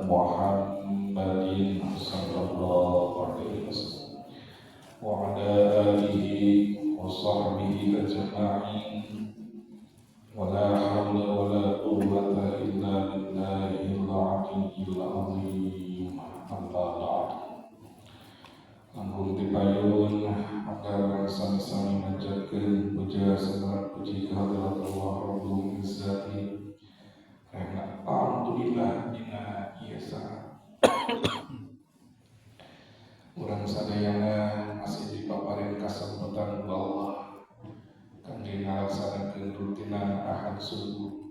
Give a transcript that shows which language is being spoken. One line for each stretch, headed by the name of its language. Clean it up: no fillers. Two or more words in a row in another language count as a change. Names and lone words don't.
Arabic: محمد صلى الله عليه وسلم وعلى آله وصحبه أجمعين ولا حول ولا قوة إلا بالله العلي العظيم أما بعد
Sundanese: Ampun tipayun agar sami-sami manjatkeun puja salat puji kehadirat Allah Rabbul Izzati. Karena alhamdulillah dina ieu saat urang sadayana masih dipaparin kasempatan ku Allah kangge ngalaksanakeun rutinan ahad subuh.